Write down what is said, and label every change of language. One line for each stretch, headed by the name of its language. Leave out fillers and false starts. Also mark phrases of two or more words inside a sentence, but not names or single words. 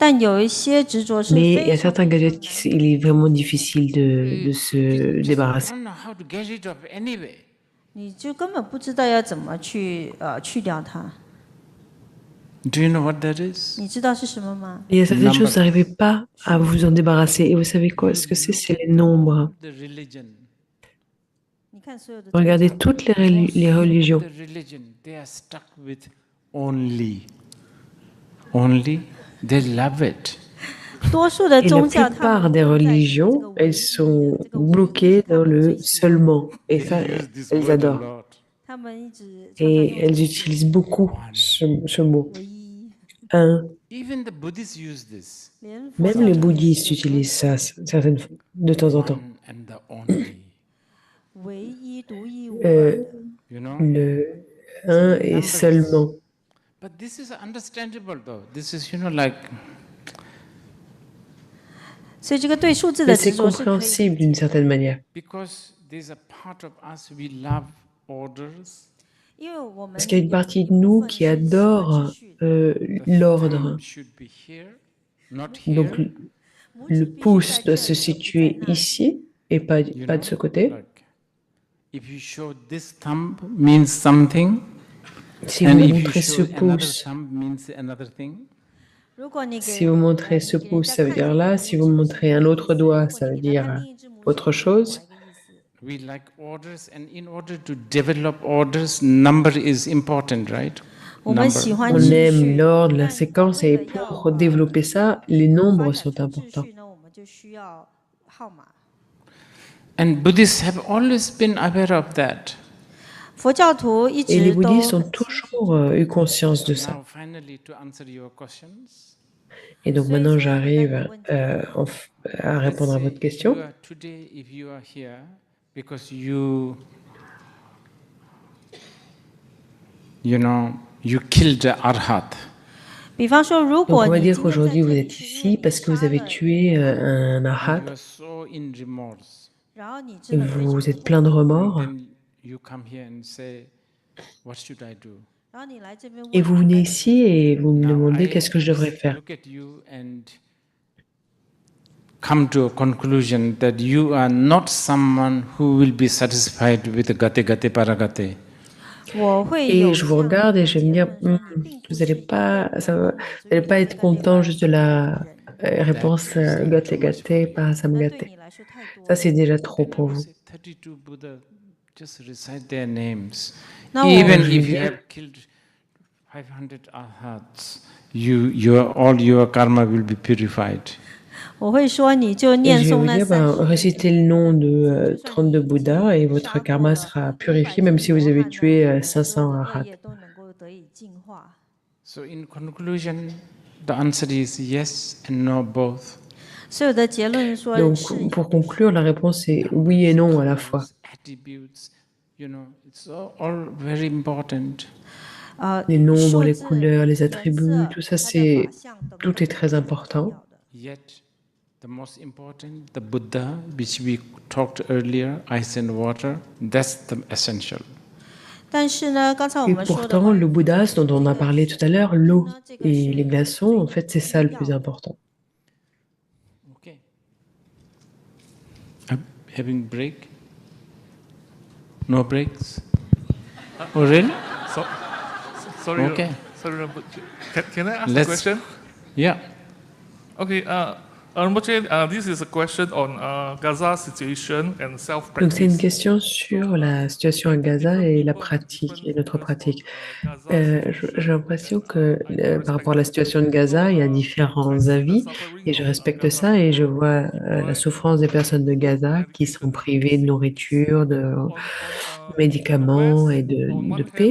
French: Mais il y a certains gadgets il est vraiment difficile de se
English: just
French: débarrasser.
English: don't know how to get rid of anyway.
Chinese: 你就根本不知道要怎么去掉它。
English: Do you know what that is?
Chinese: 你知道是什么吗？
French: Il y a certaines choses, vous n'arrivez pas à vous en débarrasser. Et vous savez quoi? Ce que c'est les nombres.
English: The religion.
Chinese: 你看所有的
French: Regardez toutes les religions.
English: The religion, they are stuck with only. Only. They love it.
Chinese: 多数的
French: Et la
Chinese: 宗教，它
French: plupart
Chinese: 们
French: des
Chinese: 都在这个
French: religions,
Chinese: 唯
French: elles
Chinese: 一
French: sont
Chinese: 这个唯一
French: bloquées
Chinese: 他
French: dans
Chinese: 们最
French: le
Chinese: 喜欢
French: seulement. Et
English: They
French: ça,
English: use this
French: elles
English: word a
French: adorent.
English: lot.
Chinese: 他们一直常常
French: Et
Chinese: 用
French: elles
Chinese: 这个
French: utilisent beaucoup ce mot.
Chinese: 唯一，
French: Un.
English: Even the Buddhists use this.
Chinese: 连佛
French: Même
Chinese: 教
French: les
Chinese: 徒也
French: bouddhistes
Chinese: 是有
French: utilisent ça certaines fois, de temps en temps.
English: One and the only.
Chinese: 唯一独一无二的。
English: You know?
French: Le un et seulement.
English: But this is understandable though. This is, like,
Chinese: 所以这个对数字
French: Mais
Chinese: 的
French: c'est
Chinese: 执着是可以
French: compréhensible d'une certaine manière.
English: because there's a part of us, we love orders.
Chinese: 因为我们
French: Parce qu'il y a une
Chinese: 有
French: partie
Chinese: 一
French: de
Chinese: 部
French: nous
Chinese: 分
French: qui
Chinese: 是喜欢
French: adore
Chinese: 秩序的
English: The
French: l'ordre.
English: thumb should be here, not
French: Donc
English: here.
Chinese: 拇指
French: le
Chinese: 必须
French: pouce
Chinese: 在这
French: doit
Chinese: 里
French: se
Chinese: 而不在
French: situer
Chinese: 那里
French: ici et pas
English: You
French: de
English: know,
French: ce côté.
English: like, if you show this thumb means something,
French: Si
English: and
French: vous
English: if you
French: montrez
English: show
French: ce
English: another
French: pouce,
English: thumb means another thing.
Chinese: 如果你给
French: si vous montrez ce
Chinese: 你给人
French: pouce,
Chinese: 家
French: ça veut
Chinese: 看
French: dire
Chinese: 这个
French: là.
Chinese: 拇
French: Si vous
Chinese: 指
French: montrez
Chinese: 是
French: un
Chinese: 一个
French: autre
Chinese: 意思
French: doigt,
Chinese: 如果
French: ça
Chinese: 你
French: veut
Chinese: 给他
French: dire
Chinese: 看另一只拇指
French: autre
Chinese: 是另外
French: chose.
Chinese: 一个意思。
English: We like orders, and in order to develop orders, number is important, right?
Chinese: 我们喜
English: Number.
Chinese: 欢
French: On
Chinese: 秩
French: aime
Chinese: 序，
French: l'ordre, la
Chinese: 但
French: séquence,
Chinese: 为
French: et
Chinese: 了要
French: pour développer ça, les
Chinese: 发
French: nombres
Chinese: 展
French: sont
Chinese: 出秩
French: importants.
Chinese: 序呢，我们就需要号码。
English: And Buddhists have always been aware of that.
Chinese: 佛教徒一
French: Et les
Chinese: 直都
French: bouddhistes ont
Chinese: 很清楚
French: toujours eu conscience de ça.
English: Now, finally, to answer your questions,
French: Et donc
Chinese: 所以
French: maintenant,
Chinese: 现在回答你
French: j'arrive
Chinese: 的问题，
French: à
English: let's
French: répondre à
English: say
French: votre
English: you
French: question.
English: are today, if you are here, because you killed the arhat.
Chinese: 比方说，如
French: Donc
Chinese: 果
French: on va
Chinese: 你
French: dire
Chinese: 今天在
French: qu'aujourd'hui
Chinese: 这
French: vous
Chinese: 里
French: êtes
Chinese: 是因为
French: ici
Chinese: 你
French: parce que vous
Chinese: 杀
French: avez
Chinese: 了
French: tué
Chinese: 人，
French: un
English: You
French: arhat,
English: are so in remorse.
Chinese: 然后你
French: et
Chinese: 真的非常
French: vous
Chinese: 的
French: êtes plein de
Chinese: 后悔，
French: remords,
English: Then you come here and say, what should I do?
Chinese: 然后你来这边
French: et
Chinese: 问
French: vous
Chinese: 我
French: venez
Chinese: 该怎么
French: ici
Chinese: 做。
French: et vous me
English: Now
French: demandez
English: I
French: qu'est-ce que je devrais
English: just
French: faire.
English: look at you and come to a conclusion that you are not someone who will be satisfied with
Sanskrit: gate gate paragate.
Chinese: 我会
French: Et
Chinese: 有
French: je
Chinese: 这
French: vous
Chinese: 样的
French: regarde et je vais me
Chinese: 结
French: dire,
Chinese: 论说，你并不
French: vous
Chinese: 是
French: n'allez
Chinese: 一
French: pas,
Chinese: 味
French: ça
Chinese: 的
French: va,
Chinese: 满
French: vous
Chinese: 足
French: n'allez
Chinese: 于
French: pas
Chinese: gate
French: être
Chinese: gate
French: content juste de
Chinese: 的
French: la
Chinese: 人，
French: réponse
English: That is
French: gâté
English: too much for
French: gâté,
English: you.
French: parasam
Chinese: 那对
French: gâté.
Chinese: 你来说太多
French: Ça
Chinese: 了。
French: c'est déjà trop
English: Then I
French: pour
English: will
French: vous.
English: say 32 Buddha, just recite their names.
Chinese: 那我
English: Even
French: je vais
English: if you
French: dire-
English: have killed 500 arhats, all your karma will be purified.
Chinese: 我会说，你就
French: Et
Chinese: 念
French: je vais
Chinese: 诵
French: vous
Chinese: 那
French: dire,
Chinese: 30 位
French: récitez le nom de 32 Bouddhas et votre karma sera purifié même si vous avez tué 500 arhats.
Chinese: 业都能够得以净化。
English: So in conclusion, the answer is yes and no both.
Chinese: 所有的结论说
French: Donc
Chinese: 是
French: pour conclure, la réponse est oui et non à la fois.
English: Attributes, it's all very important.
French: Les nombres,
Chinese: 数
French: les
Chinese: 字
French: couleurs, les
Chinese: 颜
French: attributs,
Chinese: 色
French: tout ça
Chinese: 它的
French: c'est
Chinese: 法相等
French: tout
Chinese: 等
French: est très
Chinese: 是很
French: important.
Chinese: 重要的。
English: Yet, the most important, the Buddha, which we talked earlier, ice and water, that's the essential.
Chinese: 但是呢，刚才我
French: Et
Chinese: 们说的
French: pourtant,
Chinese: 关于
French: le bouddhasme dont on a parlé tout à l'heure, l'eau
Chinese: 呢，这个
French: et
Chinese: 是
French: les glaçons, en fait, c'est ça le plus
Chinese: 最要的。
French: important.
English: Okay. Having break? No breaks? Oh, really? So, sorry, Okay. sorry, but can I ask Let's- a question? Yeah. Okay, Rinpoche, this is a question on Gaza situation and
French: Donc c'est une
English: self-practice.
French: question sur la situation à Gaza et la pratique, et notre pratique. J'ai l'impression que par rapport à la situation de Gaza, il y a différents avis et je respecte ça et je vois la souffrance des personnes de Gaza qui sont privées de nourriture, de médicaments et de paix.